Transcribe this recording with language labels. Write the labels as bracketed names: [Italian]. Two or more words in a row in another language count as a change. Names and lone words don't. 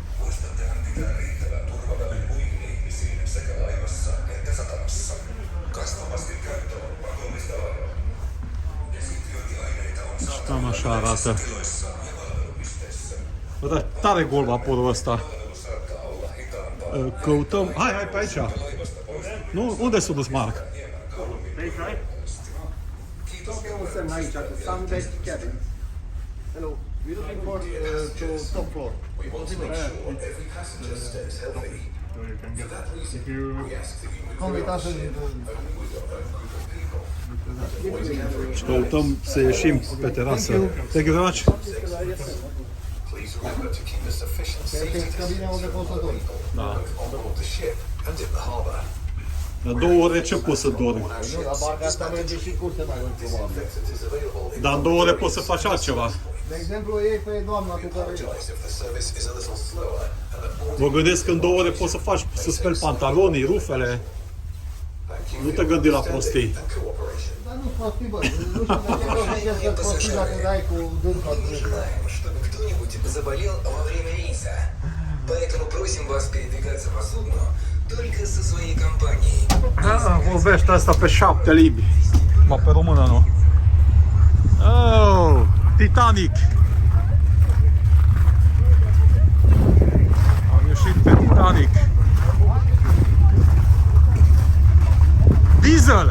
[Romanian] Deci cam așa arată. Bă, dar tare gol vaporul ăsta. Căutăm... Hai pe aici! Nu? Unde s-a dus Marc? Aici, [English] Sunbed Cabin. Hello. We're looking for to top floor. [Romanian] Cum uitați să Și căutăm să ieșim pe terasă. [English] Thank you very much. [Romanian] cabine unde poți să dormi. Da. La 2 ore ce poți să dormi? Nu, la barca asta merge și curse mai mult probabil. Dar în 2 ore poți să faci altceva. De exemplu, ei pe doamna cu care... Mă gândesc că în 2 ore poți să faci, să speli pantalonii, rufele. Nu te gândi la prostii. Dar nu prostii, bă. Nu știu de ce prostii dacă dai cu dânsul. [Russian] Чтобы кто-нибудь заболел во время рейса. Поэтому просим вас передвигаться по судну только со своей компанией. [Romanian] Vorbește asta pe 7 limbi. Mă, pe română nu. Oh, Titanic. Am ieșit pe Titanic. Diesel.